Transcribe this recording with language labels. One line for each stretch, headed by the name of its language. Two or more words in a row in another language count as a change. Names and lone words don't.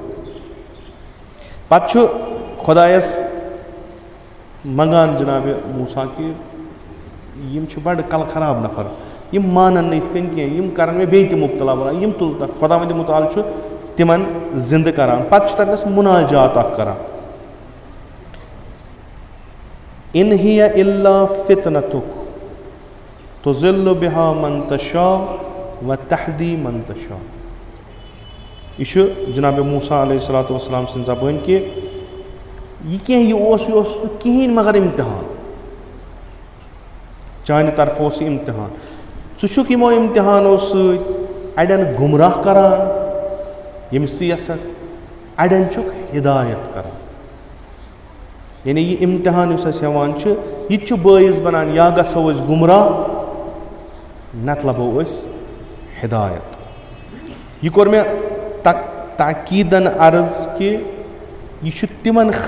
Kashmiri: پتہٕ چھُ خۄدایس منٛگان جناب موسیٰ کہِ یِم چھِ بڑٕ کلہٕ خراب نفر یِم مانن نہٕ یِتھ کٔنۍ کینٛہہ یِم کرن مےٚ بیٚیہِ تہِ مُبتلا بَناوان یِم تُلہٕ خۄدا وندِ مُتعال چھُ تِمن زِندٕ کران پتہٕ چھُ تتنس مُناجات اکھ کران
Arabic: اِن ہِیَ اِلّا فِتنَتُک تُضِلُّ بِہا مَن تَشَاءُ وَ تَہْدِی مَن تَشَاءُ
Kashmiri: یہِ چھُ جناب موسیٰ
Arabic: علیہ الصلوٰتُ وَسلام
Kashmiri: سٕنٛز زبٲنۍ کہِ یہِ کینٛہہ یہِ اوس نہٕ کِہیٖنۍ مگر اِمتحان چانہِ طرفہٕ اوس یہِ اِمتحان ژٕ چھُکھ یِمو اِمتحانو سۭتۍ اَڑٮ۪ن گُمراہ کران ییٚمِس ژٕ یژھکھ اَڑٮ۪ن چھُکھ ہِدایت کران یعنی یہِ اِمتحان یُس أسۍ ہٮ۪وان چھِ یہِ تہِ چھُ بٲعث بنان یا گژھو أسۍ گُمراہ نتہٕ لبو أسۍ ہِدایت یہِ کوٚر مےٚ ताकीदन अर्ज कि यह तिमन